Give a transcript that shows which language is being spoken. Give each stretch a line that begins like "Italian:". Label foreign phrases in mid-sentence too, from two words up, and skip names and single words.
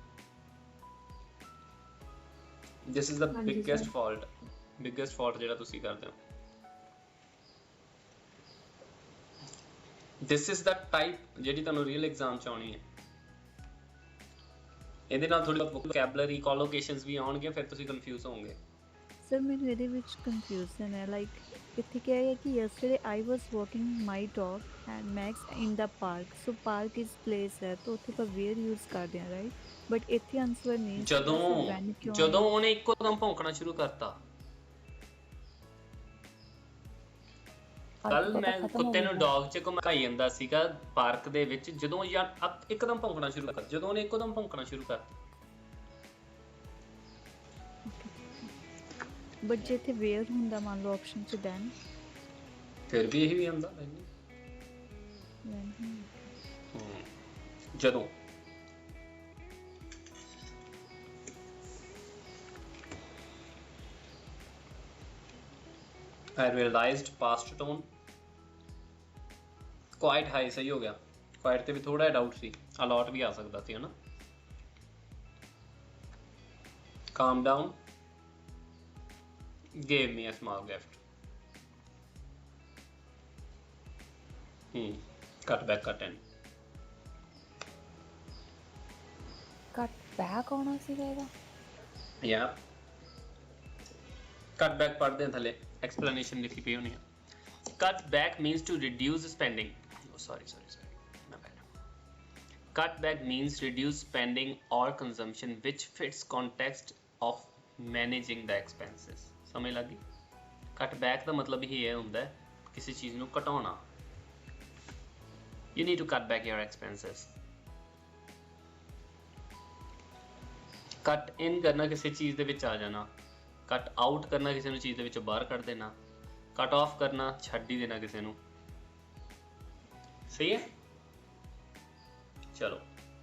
English: This is the biggest fault
Punjabi: ਜਿਹੜਾ ਤੁਸੀਂ ਕਰਦੇ ਹੋ
English: This is the type
Punjabi: ਜਿਹੜੀ ਤੁਹਾਨੂੰ
English: real exam
Punjabi: ਚ ਆਉਣੀ ਹੈ ਇਹਦੇ ਨਾਲ ਥੋੜੀ
English: vocabulary collocations
Punjabi: ਵੀ ਆਉਣਗੇ ਫਿਰ ਤੁਸੀਂ ਕਨਫਿਊਜ਼ ਹੋਵੋਗੇ
Hindi: सर मेरे
Punjabi: ਇਹਦੇ ਵਿੱਚ confusion ਹੈ ਲਾਈਕ ਇੱਥੇ ਕਿਹਾ ਹੈ ਕਿ
English: yesterday I was walking my dog and Max in the park so park is place
Punjabi: ਹੈ ਤਾਂ ਉੱਥੇ ਆਪਾਂ
English: where use
Punjabi: ਕਰਦੇ ਹਾਂ
English: right but
Punjabi: ਇੱਥੇ ਆਨਸਰ ਨਹੀਂ ਜਦੋਂ ਉਹਨੇ ਇੱਕੋ ਦਮ ਭੌਂਕਣਾ ਸ਼ੁਰੂ ਕਰਤਾ ਕੱਲ ਮੈਂ ਕੁੱਤੇ ਨੂੰ ਡੌਗ ਚ ਘੁਮਾਈ ਜਾਂਦਾ ਸੀਗਾ ਪਾਰਕ ਦੇ ਵਿੱਚ ਜਦੋਂ ਯਾਰ ਇੱਕਦਮ ਭੌਂਕਣਾ ਸ਼ੁਰੂ ਕਰ ਜਦੋਂ ਉਹਨੇ ਇੱਕਦਮ ਭੌਂਕਣਾ ਸ਼ੁਰੂ ਕਰਤਾ ਬਟ ਜੇ ਇੱਥੇ ਵੇਅਰ ਹੁੰਦਾ ਮੰਨ ਲਓ ਆਪਸ਼ਨ ਚ ਦੈਨ ਫਿਰ ਵੀ ਇਹੀ ਹੁੰਦਾ ਜਦੋਂ
English: I realized past tone quite high
Punjabi: ਸਹੀ ਹੋ ਗਿਆ
English: quite
Punjabi: ਤੇ ਵੀ ਥੋੜਾ ਜਿਹਾ ਡਾਊਟ ਸੀ
English: a lot
Punjabi: ਵੀ ਆ ਸਕਦਾ ਸੀ ਹਨਾ
English: calm down gave me a small gift cut back cut in cut back
Punjabi: ਆਉਣਾ ਸੀਗਾ ਇਹਦਾ
English: yeah cut back
Punjabi: ਪੜ੍ਹਦੇ ਹਾਂ ਥੱਲੇ
English: explanation
Punjabi: ਲਿਖੀ ਪਈ ਹੋਣੀ ਹੈ
English: cut back means to reduce spending sorry my bad cut back means reduce spending or consumption which fits context of managing the expenses
Punjabi: ਸਮਝ ਲੱਗੀ
English: cut back
Punjabi: ਦਾ ਮਤਲਬ ਹੀ ਇਹ ਹੁੰਦਾ ਹੈ ਕਿਸੇ ਚੀਜ਼ ਨੂੰ ਘਟਾਉਣਾ
English: you need to cut back your expenses cut in
Punjabi: ਕਰਨਾ ਕਿਸੇ ਚੀਜ਼ ਦੇ ਵਿੱਚ ਆ ਜਾਣਾ
English: cut out
Punjabi: ਕਰਨਾ ਕਿਸੇ ਨੂੰ ਚੀਜ਼ ਦੇ ਵਿੱਚੋਂ ਬਾਹਰ ਕੱਢ ਦੇਣਾ
English: cut off
Punjabi: ਕਰਨਾ ਛੱਡ ਹੀ ਦੇਣਾ ਕਿਸੇ ਨੂੰ ਸਹੀ ਹੈ ਚਲੋ